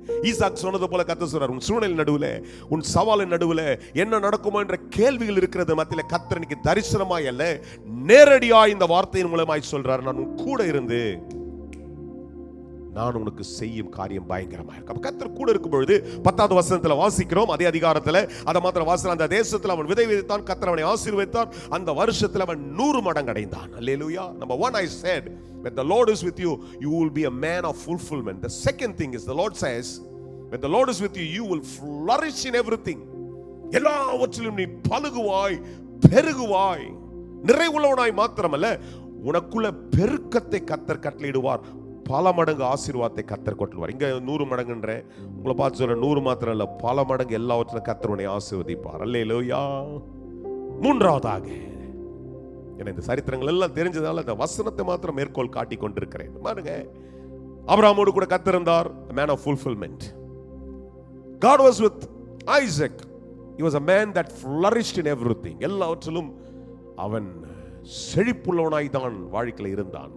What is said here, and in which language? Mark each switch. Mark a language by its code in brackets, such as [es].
[ta] ஈசாக் சொன்னது போல கர்த்தர் சொல்றார், உன் சூழ்நிலை நடுவில், உன் சவாலின் நடுவில் என்ன நடக்குமோ என்ற கேள்விகள் இருக்கிறது மத்தியில கர்த்தர் இன்னைக்கு தரிசனமாய் அல்ல, நேரடியாய் இந்த வார்த்தையின் மூலமாய் சொல்றார், நான் உன் கூட இருந்து நான் உனக்கு செய்யும் காரியம் பயங்கரமா இருக்கு. அப்ப கர்த்தர் கூட இருக்கும் பொழுது 10வது வசனத்துல வாசிக்கிறோம், அதே அதிகாரத்துல அதை மாத்திரம் வாசிக்கிறோம், அந்த தேசத்துல அவன் விதை விதைத்தான், கர்த்தர் அவனை ஆசீர்வதித்தார், அந்த வருஷத்துல அவன் 100 மடங்கு அடைந்தான். அல்லேலூயா. [en] Number 1, I said, when the Lord is with you, you will be a man of fulfillment. The second thing is, the Lord says, when the Lord is with you, you will flourish in everything. [ta] எல்லாவற்றிலும் நீ பலுகுவாய், பெருகுவாய், நிறைவுள்ளவனாய் மாத்திரமல்ல, உனக்குள்ள பெருக்கத்தை கர்த்தர் கட்டளையிடுவார், பல மடங்கு ஆசீர்வாதத்தை கர்த்தர் கொட்டுவார். இங்க 100 மடங்குன்ற உங்களை பார்த்து சொல்ற, 100 மாத்திரம் இல்ல, பல மடங்கு எல்லாவற்றிலும் கர்த்தர் உன்னை ஆசீர்வதிப்பார். அல்லேலூயா. மூன்றாவதாக, எனக்கு இந்த சரித்திரங்கள் எல்லாம் தெரிஞ்சதால இந்த வசனத்தை மாத்திரம் மேற்கோள் காட்டி கொண்டிருக்கிறேன். பாருங்க, ஆபிரகாமோடு கூட கர்த்தர் இருந்தார், [en] a man of fulfillment. God was with Isaac. He was a man that flourished in everything. [ta] எல்லாவற்றிலும் அவன் செழிப்புள்ளவனாய் தான் வாழ்க்கையில் இருந்தான்.